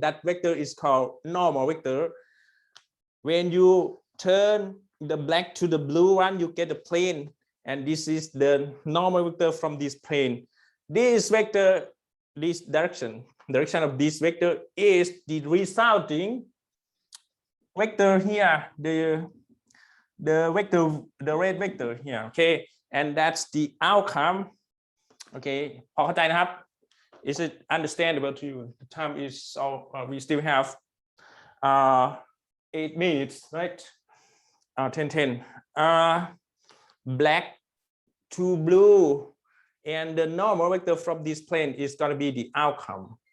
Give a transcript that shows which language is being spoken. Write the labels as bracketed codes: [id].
[en] That vector is called normal vector. When you turn the black to the blue one, you get a plane, and this is the normal vector from this plane. This vector, this direction of this vector is the resulting vector here, the red vector here, okay, and that's the outcome. Okay, [th] พอเข้าใจนะครับ [en] is it understandable to you? The time is we still have 8 minutes, right? 10 black to blue, and the normal vector from this plane is going to be the outcome.